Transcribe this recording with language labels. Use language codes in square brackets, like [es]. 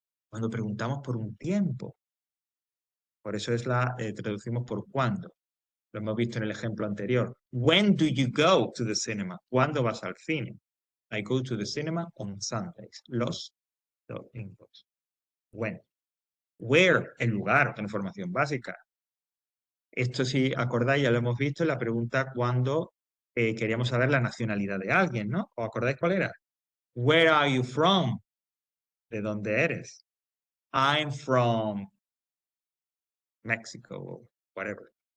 [es] Cuando preguntamos por un tiempo. Por eso traducimos por cuándo. Lo hemos visto en el ejemplo anterior. [en] When do you go to the cinema? [es] ¿Cuándo vas al cine? [en] I go to the cinema on Sundays. [es] Los domingos. When. Where, el lugar, una información básica. Esto, si acordáis, ya lo hemos visto en la pregunta cuando queríamos saber la nacionalidad de alguien, ¿no? ¿Os acordáis cuál era? [en] Where are you from? [es] ¿De dónde eres? [en] I'm from Mexico, [es] o [en] whatever.